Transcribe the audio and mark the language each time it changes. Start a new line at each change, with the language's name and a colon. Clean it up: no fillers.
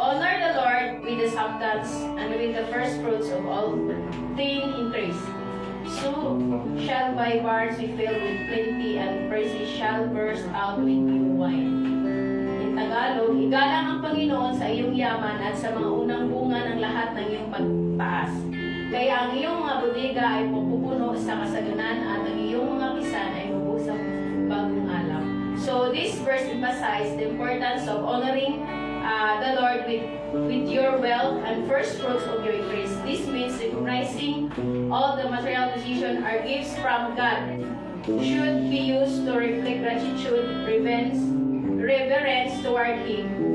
English: Honor the Lord with the substance and with the first fruits of all thing increase. So shall thy barns be filled with plenty, and praises shall burst out with new wine. In Tagalog,
Filipino: igalang ang Panginoon sa iyong yaman at sa mga unang bunga ng lahat ng iyong pagtaas. Kaya ang iyong mga bodega ay pupupuno sa kasaganan at ang iyong mga pisan ay mabusang bagong alak.
English: So this verse emphasizes the importance of honoring the Lord with your wealth and first fruits of your increase. This means recognizing all the material possessions are gifts from God, should be used to reflect gratitude, reverence toward Him.